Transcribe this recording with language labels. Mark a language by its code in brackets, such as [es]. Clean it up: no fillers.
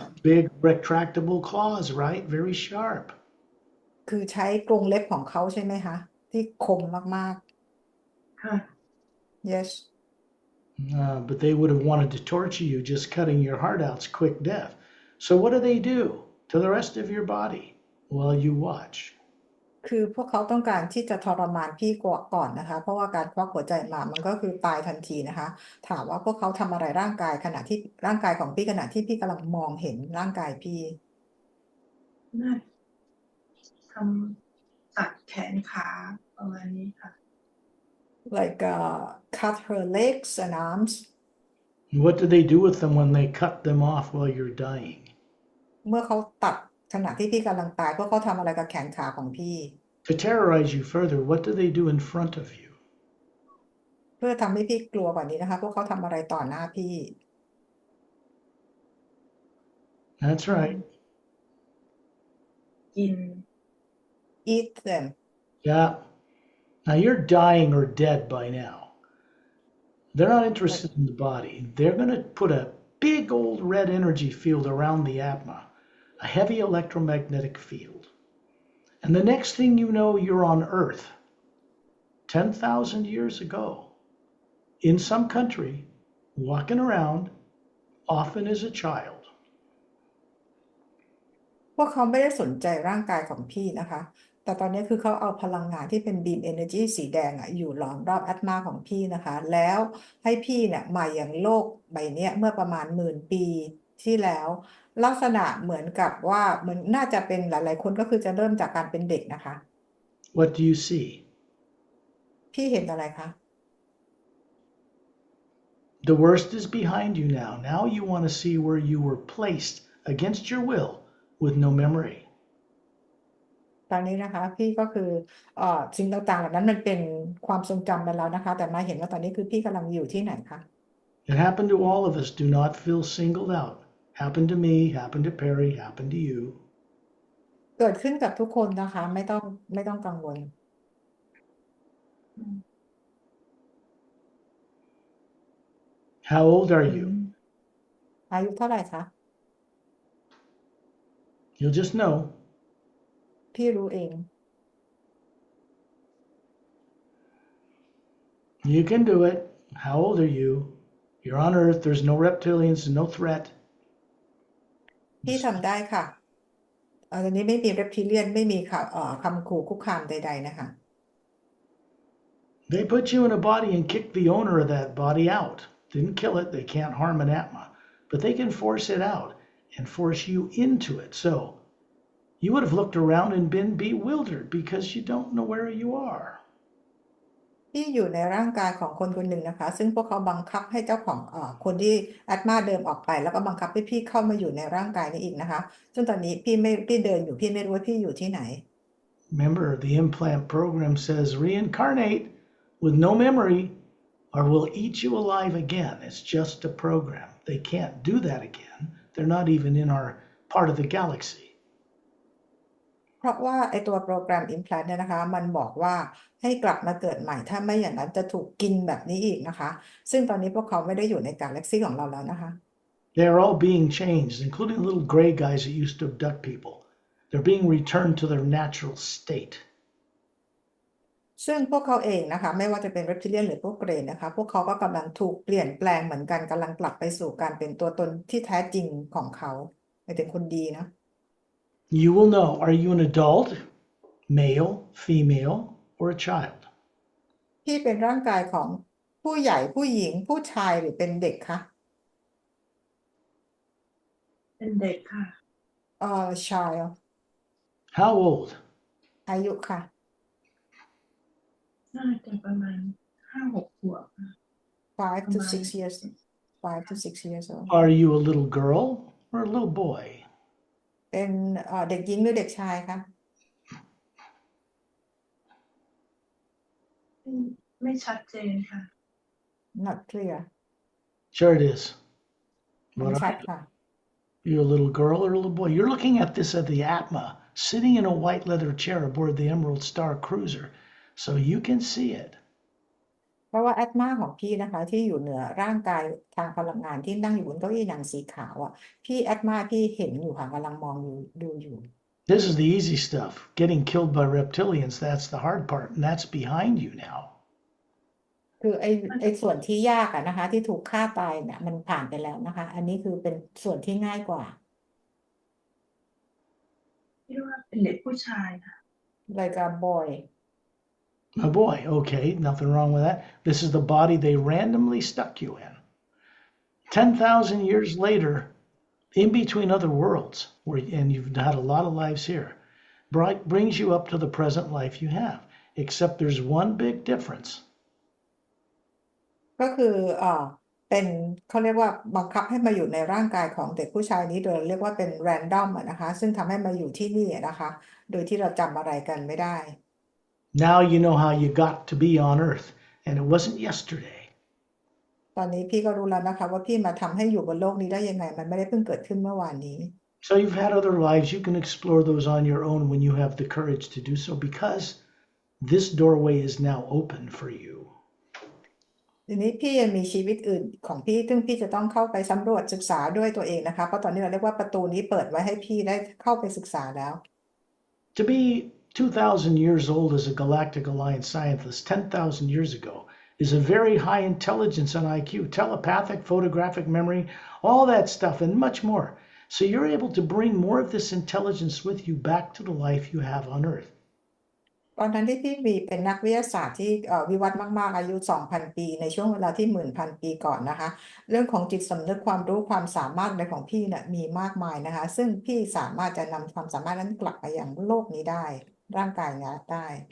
[en] Big retractable claws, right? Very sharp. [th] คือใช้กรงเล็บของเขาใช่ไหมคะที่คมมาก ค่ะ [en] ๆ yes But they would have wanted to torture you. Just cutting your heart out's quick death. So what do to the rest of your body while you watch? [th] คือพวกเขาต้องการที่จะทรมานพี่ก่อนนะคะเพราะว่าการควักหัวใจมามันก็คือตายทันทีนะคะถามว่าพวกเขาทำอะไรร่างกายขณะที่ร่างกายของพี่ขณะที่พี่กำลังมองเห็นร่างกายพี่ น่าทำตัดแขนขาประมาณนี้ค่ะ [en] like cut her legs and arms What do they do with them when they cut them off while you're dying? [th] เมื่อเขาตัดขณะที่พี่กำลังตายพวกเขาทำอะไรกับแขนขาของพี่ [en] To terrorize you further, what do they do in front of you? [th] เพื่อทำให้พี่กลัวกว่านี้นะคะพวกเขาทำอะไรต่อหน้าพี่ [en] That's right. [th] กิน [en] eat them Yeah. Now you're dying or dead by now. They're not interested in the body. They're going to put a big old red energy field around the Atma, a heavy electromagnetic field. And the next thing you know, you're on Earth 10,000 years ago, in some country, walking around, often as a child. [th] พวกเขาไม่ได้สนใจร่างกายของพี่นะคะแต่ตอนนี้คือเขาเอาพลังงานที่เป็นบีมเอเนอร์จีสีแดงอยู่ล้อมรอบแอตมาของพี่นะคะแล้วให้พี่เนี่ยมาอย่างโลกใบนี้เมื่อประมาณ10,000 ปีที่แล้วลักษณะเหมือนกับว่ามันน่าจะเป็นหลายๆคนก็คือจะเริ่มจากการเป็นเด็กนะคะ [en] What do you see? [th] พี่เห็นอะไรคะ [en] The worst is behind you now. Now you want to see where you were placed against your will with no memory. [th] ตอนนี้นะคะพี่ก็คือสิ่งต่างๆเหล่านั้นมันเป็นความทรงจำไปแล้วนะคะแต่มาเห็นว่าตอนนี้คือพี่กำลังอยู่ที่ไหนคะ [en] It happened to all of us. Do not feel singled out. Happened to me, happened to Pari, happened to you. [th] เกิดขึ้นกับทุกคนนะคะไม่ต้องกังวล [en] How old are you? [th] อายุเท่าไหร่คะ [en] You'll just know. [th] พี่รู้เอง [en] You can do it. How old are you? You're on Earth. There's no reptilians, no threat. [th] พี่ทำได้ค่ะตอนนี้ไม่มีเรปทิเลียนไม่มีค่ะคำขู่คุกคามใดๆนะคะ [en] They put you in a body and kicked the owner of that body out. Didn't kill it. They can't harm an atma, but they can force it out and force you into it. So you would have looked around and been bewildered because you don't know where you are. [th] พี่อยู่ในร่างกายของคนคนหนึ่งนะคะซึ่งพวกเขาบังคับให้เจ้าของคนที่แอดมาเดินออกไปแล้วก็บังคับให้พี่เข้ามาอยู่ในร่างกายนี้อีกนะคะซึ่งตอนนี้พี่เดินอยู่พี่ไม่รู้ว่าพี่อยู่ที่ไหน [en] Remember, the implant program says reincarnate with no memory or we'll eat you alive again. It's just a program. They can't do that again. They're not even in our part of the galaxy. [th] เพราะว่าไอตัวโปรแกรม Implant เนี่ยนะคะมันบอกว่าให้กลับมาเกิดใหม่ถ้าไม่อย่างนั้นจะถูกกินแบบนี้อีกนะคะซึ่งตอนนี้พวกเขาไม่ได้อยู่ในกาแล็กซี่ของเราแล้วนะคะ [en] They're all being changed, including the little gray guys that used to abduct people. They're being returned to their natural state. [th] ซึ่งพวกเขาเองนะคะไม่ว่าจะเป็นเรปทิเลียนหรือพวกเกรย์นะคะพวกเขาก็กำลังถูกเปลี่ยนแปลงเหมือนกันกำลังกลับไปสู่การเป็นตัวตนที่แท้จริงของเขาหมายถึงคนดีนะ [en] You will know, are you an adult, male, female, or a child? [th] พี่เป็นร่างกายของผู้ใหญ่ผู้หญิงผู้ชายหรือเป็นเด็กคะ เป็นเด็กค่ะ [en] child How old? [th] อายุค่ะ น่าจะประมาณ5-6 ขวบค่ะ [en] 5 to 6 years 5 to 6 years old Are you a little girl or a little boy? [th] เป็นเด็กหญิงหรือเด็กชายคะ ไม่ชัดเจนค่ะ [en] not clear Sure it is. [th] ไม่ [en] What [th] ชั [en] are [th] ดค่ะ [en] you, a little girl or a little boy? You're looking at this at the Atma, sitting in a white leather chair aboard the Emerald Star Cruiser, so you can see it. [th] เพราะว่าแอดมาของพี่นะคะที่อยู่เหนือร่างกายทางพลังงานที่นั่งอยู่บนเก้าอี้หนังสีขาวอ่ะพี่แอดมาพี่เห็นอยู่ค่ะกำลังมองดูอยู่ [en] This is the easy stuff. Getting killed by reptilians, that's the hard part, and that's behind you now. [th] คือไอส่วนที่ยากอะนะคะที่ถูกฆ่าตายเนี่ยมันผ่านไปแล้วนะคะอันนี้คือเป็นส่วนที่ง่ายกว่า คิดว่าเป็นเด็กผู้ชายค่ะ [en] like a boy A boy, okay, nothing wrong with that. This is the body they randomly stuck you in. 10,000 years later, in between other worlds, and you've had a lot of lives here, brings you up to the present life you have. Except there's one big difference. [th] ก็คือเป็นเขาเรียกว่าบังคับให้มาอยู่ในร่างกายของเด็กผู้ชายนี้โดยเรียกว่าเป็น random อะนะคะซึ่งทำให้มาอยู่ที่นี่นะคะโดยที่เราจำอะไรกันไม่ได้ [en] Now you know how you got to be on Earth, and it wasn't yesterday. [th] ตอนนี้พี่ก็รู้แล้วนะคะว่าพี่มาทำให้อยู่บนโลกนี้ได้ยังไงมันไม่ได้เพิ่งเกิดขึ้นเมื่อวานนี้ [en] So you've had other lives. You can explore those on your own when you have the courage to do so, because this doorway is now open for you. [th] ทีนี้พี่ยังมีชีวิตอื่นของพี่ซึ่งพี่จะต้องเข้าไปสำรวจศึกษาด้วยตัวเองนะคะเพราะตอนนี้เราเรียกว่าประตูนี้เปิดไว้ให้พี่ได้เข้าไปศึกษาแล้ว [en] To be 2,000 years old as a Galactic Alliance scientist 10,000 years ago is a very high intelligence and IQ, telepathic, photographic memory, all that stuff, and much more. So you're able to bring more of this intelligence with you back to the life you have on Earth. [th] ตอนนั้นที่พี่มีเป็นนักวิทยาศาสตร์ที่วิวัฒน์มากๆอายุ 2,000 ปีในช่วงเวลาที่ 10,000 ปีก่อนนะคะเรื่องของจิตสำนึกความรู้ความสามารถในของพี่เนี่ยมีมากมายนะคะซึ่งพี่สามารถจะนำความสามารถนั้นกลับมายังโลกนี้ได้ร่างกายนี้ได้